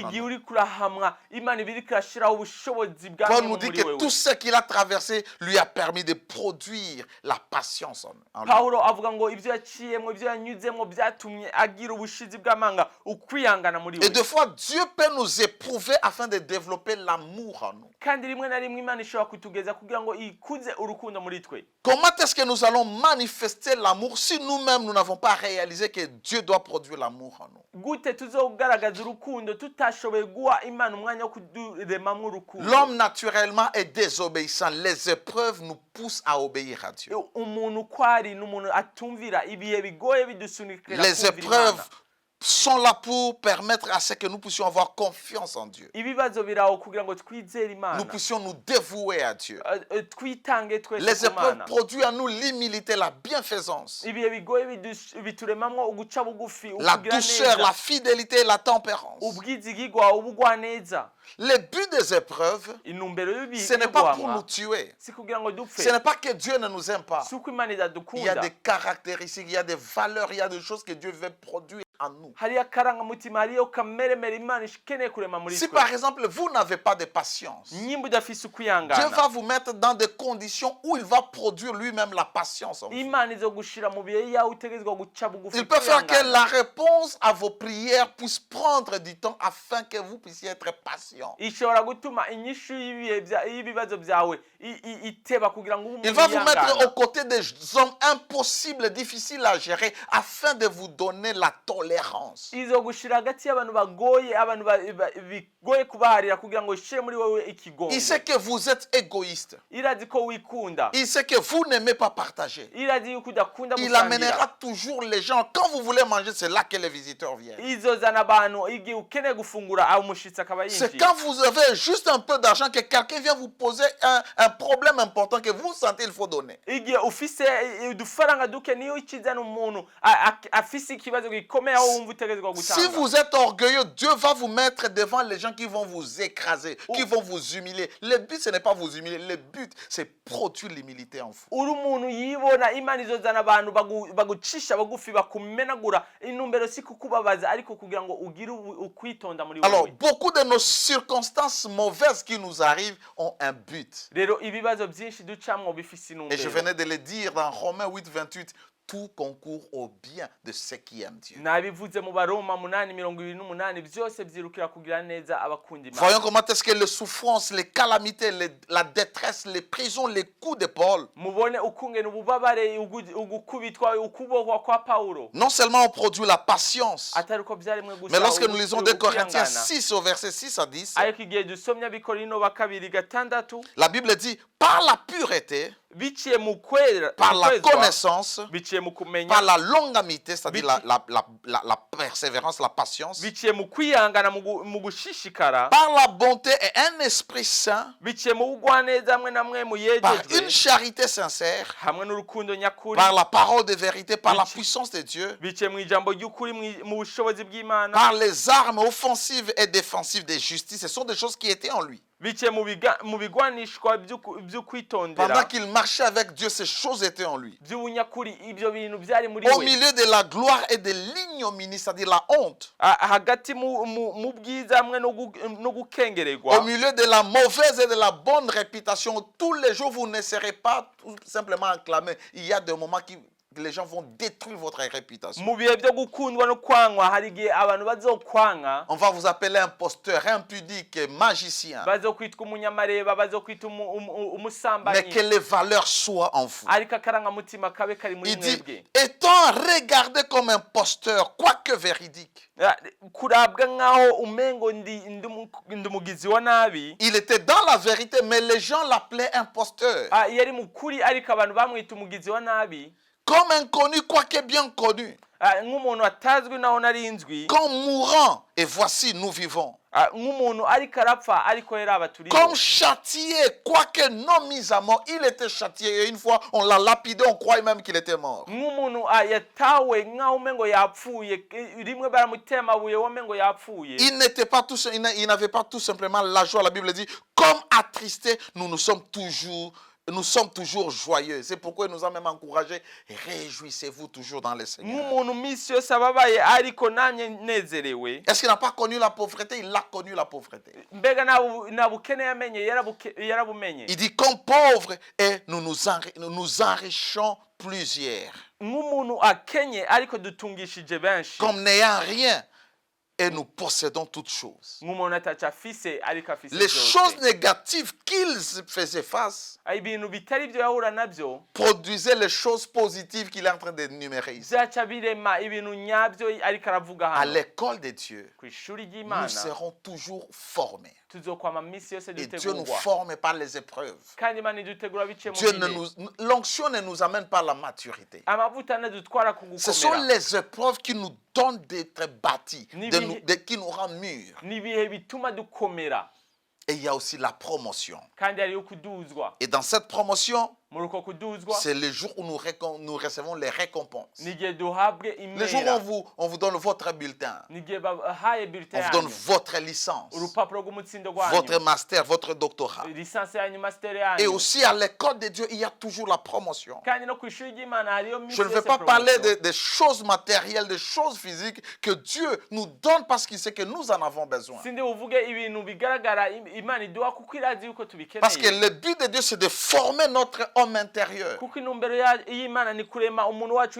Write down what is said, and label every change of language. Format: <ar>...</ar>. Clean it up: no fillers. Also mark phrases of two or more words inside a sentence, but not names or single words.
<fr>en</fr> <rn>Igihe</rn> <fr>nous.</fr> <rn>uri kurahamwa Imana iba iriko irashiraho ubushobozi bwa Paul Mungu</rn> <fr>nous dit</fr> <rn>muri</rn> <fr>que</fr> <rn>wewe.</rn> <fr>tout ce qu'il a traversé lui a permis de produire la patience en lui.</fr> <rn>Pawulo avuga ngo ibyo yaciyemwo ibyo yanyuzemwo byatumye agira ubushizi bw'amanga ukwihangana muri</rn> <fr>Et</fr> <rn>we.</rn> <fr>des fois, Dieu peut nous éprouver afin de développer l'amour en nous.</fr> <rn>Kandi rimwe na rimwe Imana ishobora kutugeza kugira ngo ikuze urukundo muri twe.</rn> <fr>Comment est-ce que nous allons manifester l'amour si nous-mêmes nous n'avons pas réalisé que Dieu doit produire l'amour en nous?</fr> <rn>Gute tuzogaragaza urukundo tutashoboye guha Imana umwanya wo kuduremamwo urukundo.</rn> <fr>L'homme naturellement est désobéissant. Les épreuves nous poussent à obéir à Dieu.</fr> <rn>Umuntu kwari n'umuntu atumvira ibihe bigoye bidusunikira</rn> <fr>Les</fr> <rn>kumvira</rn> <fr>épreuves</fr> <rn>Imana.</rn> <fr>sont là pour permettre à ce que nous puissions avoir confiance en Dieu.</fr> <rn>Ibibazo biraho kugira ngo twizere Imana.</rn> <fr>Nous puissions nous dévouer à Dieu.</fr> <rn>Twitange twese</rn> <fr>Les</fr> <rn>ku</rn> <fr>épreuves</fr> <rn>Mana.</rn> <fr>produisent en nous l'humilité, la bienfaisance,</fr> <rn>Ibihe bigoye bituremamwo uguca bugufi,</rn> <fr>la</fr> <rn>ukugira</rn> <fr>douceur, la</fr> <rn>neza,</rn> <fr>fidélité et la tempérance.</fr> <rn>ubwizigigwa, ubugwaneza.</rn> <fr>Le but des épreuves,</fr> <rn>Intumbero y'ibihe</rn> <fr>ce n'est pas pour nous tuer.</fr> <rn>si kugira ngo dupfe,</rn> <fr>Ce n'est pas que Dieu ne nous aime pas.</fr> <rn>si uko Imana</rn> <fr>Il y a</fr> <rn>idadukunda.</rn> <fr>des caractéristiques, il y a des valeurs, il y a des choses que Dieu veut produire en nous.</fr> <rn>Hariyo akarangamutima, hariyo kameremere Imana ikeneye kurema muri</rn> <fr>Si</fr> <rn>twe.</rn> <fr>par exemple vous n'avez pas de patience,</fr> <rn>Nyimba udafise</rn> <fr>Dieu</fr> <rn>ukwihangana,</rn> <fr>va vous mettre dans des conditions où il va produire lui-même la patience en vous.</fr> <rn>Imana izogushira mu bihe yawe utegerezwa guca bugufi.</rn> <fr>Il peut faire que</fr> <rn>kwihangana.</rn> <fr>la réponse à vos prières puisse prendre du temps afin que vous puissiez être patient.</fr> <rn>Ishobora gutuma inyishu y'ibibazo byawe iteba kugira ngo ube</rn> <fr>Il va vous mettre</fr> <rn>yihangana.</rn> <fr>aux côtés des hommes impossibles, difficiles à gérer, afin de vous donner la tolérance.</fr> <rn>Izogushira hagati y'abantu bagoye, abantu bigoye kubaharira kugira ngo ishire muri wowe ikigongo.</rn> <fr>Il sait que vous êtes égoïste.</fr> <rn>Irazi ko wikunda.</rn> <fr>Il sait que vous n'aimez pas partager.</fr> <rn>Irazi yuko udakunda</rn> <fr>Il</fr> <rn>gusangira.</rn> <fr>amènera toujours les gens. Quand vous voulez manger, c'est là que les visiteurs viennent.</fr> <rn>Izozana abantu igihe ukeneye gufungura aho umushitsi akaba</rn> <fr>C'est</fr> <rn>yinjiye.</rn> <fr>quand vous avez juste un peu d'argent que quelqu'un vient vous poser un problème important que vous sentez il faut donner.</fr> <rn>Igihe ufise udufaranga duke niyo ikizana umuntu afise ikibazo gikomeye aho wumva utegerezwa</rn> <fr>Si</fr> <rn>gutanga.</rn> <fr>vous êtes orgueilleux, Dieu va vous mettre devant les gens qui vont vous écraser, qui vont vous humilier. Le but, ce n'est pas vous humilier. Le but, c'est produire l'humilité en vous.</fr> <rn>uri umuntu yibona imana izozana abantu bagucisha bagufi bakumenagura, intumbero si kukubabaza ariko kugira ngo ugire ukwitonda muri</rn> <fr>Alors,</fr> <rn>wowe.</rn> <fr>beaucoup de nos circonstances mauvaises qui nous arrivent ont un but.</fr> <rn>Rero ibibazo byinshi ducamwo bifise</rn> <fr>Et je</fr> <rn>intumbero.</rn> <fr>venais de le dire dans Romains 8, 28, tout concourt au bien de ceux qui aiment Dieu.</fr> <rn>Nabivuze mu Baroma 8:28 byose byirukira kugira neza abakunda Imana.</rn> <fr>Voyons comment est-ce que les souffrances, les calamités, la détresse, les prisons, les coups de Paul,</fr> <rn>Mubone ukungene ububabare ugukubitwa ukubohwa kwa Paulo</rn> <fr>non seulement ont produit la patience,</fr> <rn>atari ko byarimwe gusa.</rn> <fr>mais lorsque nous lisons 2 Corinthiens</fr> <rn>ukwihangana.</rn> <fr>6 au verset 6 à 10,</fr> <rn>Ariko igihe dusomye Abikorino ba 2:6</rn> <fr>la Bible dit, par la pureté,</fr> <rn>biciye mu kwera,</rn> <fr>par la</fr> <rn>kwezwa,</rn> <fr>connaissance,</fr> <rn>biciye mu kumenya,</rn> <fr>par la longanimité, c'est-à-dire la persévérance, la patience,</fr> <rn>biciye mu kwihangana mu gushishikara,</rn> <fr>par la bonté et un esprit saint,</fr> <rn>biciye mu bugwaneza hamwe na mwe mu</rn> <fr>par une</fr> <rn>yejejwe</rn> <fr>charité sincère,</fr> <rn>hamwe n'urukundo nyakuri,</rn> <fr>par la parole de vérité, par la puissance de Dieu,</fr> <rn>biciye mu ijambo ry'ukuri mu bushobozi bw'Imana,</rn> <fr>par les armes offensives et défensives de justice. Ce sont des choses qui étaient en lui.</fr> <rn>biciye mu bigwanishwa</rn> <fr>Pendant</fr> <rn>by'ukwitondera</rn> <fr>qu'il marchait avec Dieu, ces choses étaient en lui.</fr> <rn>by'ubunyakuri, ibyo bintu byari muri</rn> <fr>Au</fr> <rn>we.</rn> <fr>milieu de la gloire et de l'ignominie, c'est-à-dire la honte,</fr> <rn>Hagati mu bwiza hamwe no gukengererwa,</rn> <fr>au milieu de la mauvaise et de la bonne réputation, tous les jours, vous ne serez pas tout simplement acclamés. Il y a des moments qui les gens vont détruire votre réputation.</fr> <rn>mu bihe byo gukundwa no kwangwa hari igihe abantu bazokwanga,</rn> <fr>On va vous appeler imposteur, impudique, magicien.</fr> <rn>bazokwitwa umunyamareba, bazokwitwa</rn> <fr>Mais</fr> <rn>umusambanyi,</rn> <fr>que les valeurs soient en vous.</fr> <rn>ariko akarangamutima kabe kari muri</rn> <fr>Il dit,</fr> <rn>mwebwe.</rn> <fr>étant regardé comme imposteur, quoique véridique,</fr> <rn>Kurabwa nk'aho umengo ndi umugizi wa nabi,</rn> <fr>il était dans la vérité, mais les gens l'appelaient imposteur.</fr> <rn>yari mukuri ariko abantu bamwita umugizi wa nabi,</rn> <fr>Comme inconnu, quoique bien connu.</fr> <rn>nk'umuntu atazwi naho narinzwi,</rn> <fr>Comme mourant, et voici, nous vivons.</fr> <rn>nk'umuntu ariko arapfa ariko yari abaturiho,</rn> <fr>Comme châtié, quoique non mis à mort, il était châtié. Et une fois, on l'a lapidé, on croyait même qu'il était mort.</fr> <rn>nk'umuntu yatawe nk'aho umengo yapfuye, rimwe baramutema amabuye wamengo yapfuye.</rn> <fr>Il n'avait pas tout simplement la joie. La Bible dit, comme attristé, nous sommes toujours joyeux. C'est pourquoi il nous a même encouragé. Réjouissez-vous toujours dans le Seigneur.</fr> <rn>nk'umuntu minsi yose ababaye ariko namye nezerewe.</rn> <fr>Est-ce qu'il n'a pas connu la pauvreté? Il a connu la pauvreté.</fr> <rn>Mbega nta bukene yamenye, yarabumenye.</rn> <fr>Il dit, comme pauvre, et nous nous enrichons plusieurs.</fr> <rn>nk'umuntu akenye ariko dutungishije benshi.</rn> <fr>Comme n'ayant rien, et nous possédons toutes choses.</fr> <rn>nk'umuntu ataco afise ariko afise</rn> <fr>Les</fr> <rn>byose.</rn> <fr>choses négatives qu'ils faisaient face</fr> <rn>ibintu bitari byo yahura nabyo</rn> <fr>produisaient les choses positives qu'il est en train d'énumérer ici.</fr> <rn>byaca birema ibintu nyabyo ariko aravuga</rn> <fr>À</fr> <rn>hano.</rn> <fr>l'école de Dieu,</fr> <rn>ku ishuri</rn> <fr>nous</fr> <rn>ry'Imana</rn> <fr>serons toujours formés.</fr> <rn>tuzokwama minsi yose</rn> <fr>Et Dieu nous</fr> <rn>dutegurwa,</rn> <fr>forme par les épreuves.</fr> <rn>kandi Imana idutegura biciye mu</rn> <fr>Dieu</fr> <rn>bihe.</rn> <fr>l'onction ne nous amène pas à la maturité.</fr> <rn>amavuta nadutwara ku</rn> <fr>Ce sont</fr> <rn>gukomera,</rn> <fr>les épreuves qui nous donnent d'être bâtis,</fr> <rn>Nibihe-</rn> <fr>qui nous rendent mûrs.</fr> <rn>n'ibihe bituma dukomera,</rn> <fr>Et il y a aussi la promotion.</fr> <rn>kandi hariyo kuduzwa.</rn> <fr>Et dans cette promotion,</fr> <rn>muri uko kuduzwa</rn> <fr>c'est le jour où nous recevons les récompenses.</fr> <rn>n'igihe duhabwe</rn> <fr>Le jour</fr> <rn>imera,</rn> <fr>où on vous donne votre bulletin,</fr> <rn>n'igihe bahaye bulletin</rn> <fr>on vous donne</fr> <rn>yanyu,</rn> <fr>votre licence,</fr> <rn>urupapuro rw'umutsindo</rn> <fr>votre</fr> <rn>gwanyu,</rn> <fr>master, votre doctorat.</fr> <rn>lisansi yanyu, master</rn> <fr>Et</fr> <rn>yanyu.</rn> <fr>aussi à l'école de Dieu, il y a toujours la promotion.</fr> <rn>kandi no ku ishuri ry'Imana hariyo minsi</rn> <fr>Je ne vais</fr> <rn>yose</rn> <fr>pas parler</fr> <rn>promotion.</rn> <fr>des choses matérielles, des choses physiques que Dieu nous donne parce qu'il sait que nous en avons besoin.</fr> <rn>sindi uvuge ibintu bigaragara Imana iduha kuko irazi yuko</rn> <fr>Parce que</fr> <rn>tubikeneye,</rn> <fr>le but de Dieu, c'est de former notre homme intérieur.</fr> <rn>kuko intumbero y'Imana ni kurema umuntu wacu</rn>